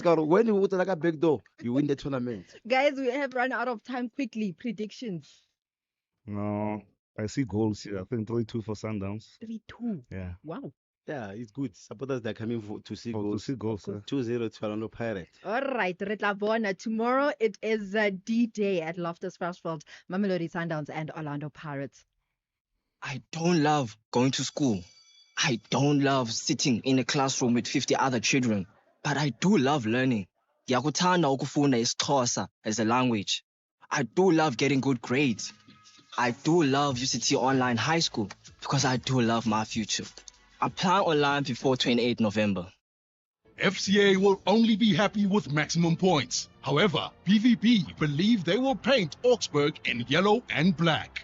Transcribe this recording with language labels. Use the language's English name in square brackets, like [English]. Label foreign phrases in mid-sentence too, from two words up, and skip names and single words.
[English] When you put like a back door, you win the tournament. Guys, we have run out of time quickly. Predictions. No, I see goals here. I think 3-2 for Sundowns. 3-2. Yeah. Wow. Yeah, it's good. Supporters they're coming to see Oh, to goals. see goals, 2-0 to Orlando Pirates. All right, [Southern Sotho] re tla bona. [English] Tomorrow it is D-Day at Loftus Versfeld, Mamelodi Sundowns and Orlando Pirates. I don't love going to school. I don't love sitting in a classroom with 50 other children. But I do love learning. [Xhosa] Ndiyakuthanda ukufunda isiXhosa [English] as a language. I do love getting good grades. I do love UCT Online High School because I do love my future. Apply online before 28 November. FCA will only be happy with maximum points. However, PVP believe they will paint Augsburg in yellow and black.